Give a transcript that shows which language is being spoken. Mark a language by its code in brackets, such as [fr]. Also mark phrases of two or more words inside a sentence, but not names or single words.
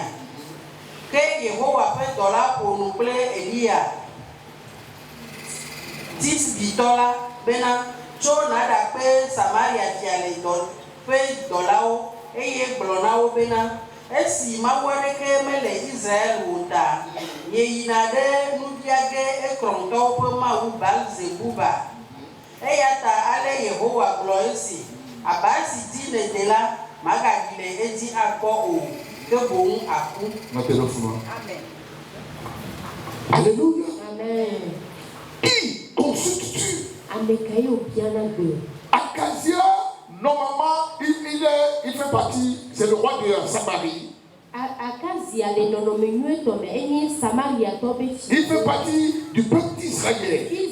[ee] Ke Yehowa ƒe dɔla ƒo nu kple Eliya Tisbitɔ la bena tso naɖakpe Samaria fia le ƒe dɔlawo eye gblɔ na wo bena esi Mawu aɖeke mele Israel o ta yeyina ɖe nubia ge ekrɔmtɔwo ƒe mawu Baal-Zebuba. Eya ta ale Yehowa gblɔ esi aba si di nède la magaɖi le edzi akpɔ o ke boŋ aku. Amen. Alléluia. Amen. [fr] Qui consultes-tu? Akazia, normalement, il fait partie, c'est le roi de Samarie. Il fait partie du peuple d'Israël.